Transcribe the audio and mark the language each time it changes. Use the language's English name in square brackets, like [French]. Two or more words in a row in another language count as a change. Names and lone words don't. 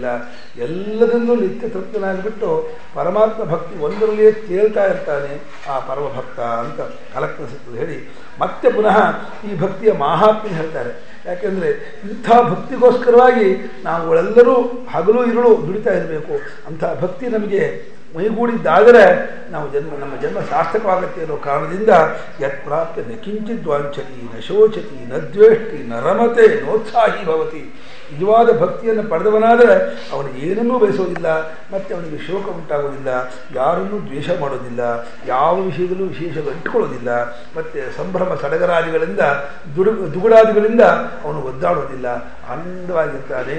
[Kannada] ಎಲ್ಲದನ್ನೂ ನಿತ್ಯ ತೃಪ್ತನಾಗಿಬಿಟ್ಟು ಪರಮಾತ್ಮ ಭಕ್ತಿ ಒಂದರಲ್ಲಿಯೇ ತೇಳ್ತಾ ಇರ್ತಾನೆ ಆ ಪರಮಭಕ್ತ ಅಂತ ಕಾಲಕ್ರಮದಲ್ಲಿ ಹೇಳಿ ಮತ್ತೆ ಪುನಃ ಈ ಭಕ್ತಿಯ ಮಾಹಾತ್ಮ್ಯ ಹೇಳ್ತಾರೆ. ಯಾಕೆಂದರೆ ಇಂಥ ಭಕ್ತಿಗೋಸ್ಕರವಾಗಿ ನಾವುಗಳೆಲ್ಲರೂ ಹಗಲು ಇರುಳು ದುಡಿತಾ ಇರಬೇಕು. ಅಂಥ ಭಕ್ತಿ ನಮಗೆ ಮೈಗೂಡಿದ್ದಾದರೆ ನಾವು ನಮ್ಮ ಜನ್ಮ ಸಾರ್ಥಕವಾಗತ್ತೆ ಅನ್ನೋ ಕಾರಣದಿಂದ [Sanskrit] ಯತ್ ಪ್ರಾಪ್ಯ ನ ಕಿಂಚಿತ್ ವಾಂಛತಿ ನ ಶೋಚತಿ ನ ದ್ವೇಷ್ಟಿ ನ ರಮತೆ ನೋತ್ಸಾಹಿ ಭವತಿ. [Kannada] ನಿಜವಾದ ಭಕ್ತಿಯನ್ನು ಪಡೆದವನಾದರೆ ಅವನು ಏನನ್ನೂ ಬಯಸೋದಿಲ್ಲ, ಮತ್ತು ಅವನಿಗೆ ಶೋಕ ಉಂಟಾಗೋದಿಲ್ಲ, ಯಾರನ್ನೂ ದ್ವೇಷ ಮಾಡೋದಿಲ್ಲ, ಯಾವ ವಿಷಯದಲ್ಲೂ ವಿಶೇಷಗಳು ಇಟ್ಟುಕೊಳ್ಳೋದಿಲ್ಲ, ಮತ್ತು ಸಂಭ್ರಮ ಸಡಗರಾದಿಗಳಿಂದ ದುಗುಡಾದಿಗಳಿಂದ ಅವನು ಒದ್ದಾಡೋದಿಲ್ಲ, ಆನಂದವಾಗಿರ್ತಾನೆ.